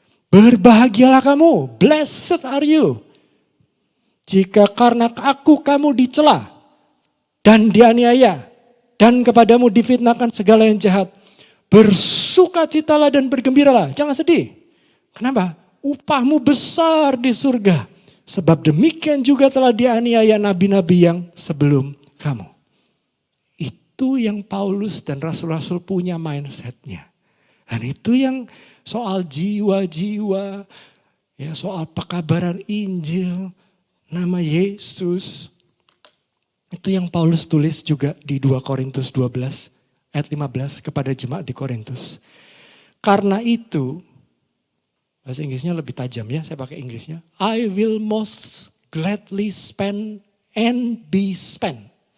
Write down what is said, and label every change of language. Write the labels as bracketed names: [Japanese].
[Indonesian] Berbahagialah kamu, [English] blessed are you. [Indonesian] Jika karena aku kamu dicela dan dianiaya dan kepadamu difitnahkan segala yang jahat. Bersukacitalah dan bergembiralah, jangan sedih. Kenapa? Upahmu besar di surga. Sebab demikian juga telah dianiaya nabi-nabi yang sebelum kamu. Itu yang Paulus dan rasul-rasul punya mindsetnya. Dan itu yang soal jiwa-jiwa, ya soal pekabaran Injil, nama Yesus. Itu yang Paulus tulis juga di 2 Korintus 12 ayat 15 kepada jemaat di Korintus. Karena itu, bahasa Inggrisnya lebih tajam ya, saya pakai Inggrisnya. [English] I will most gladly spend and be spent.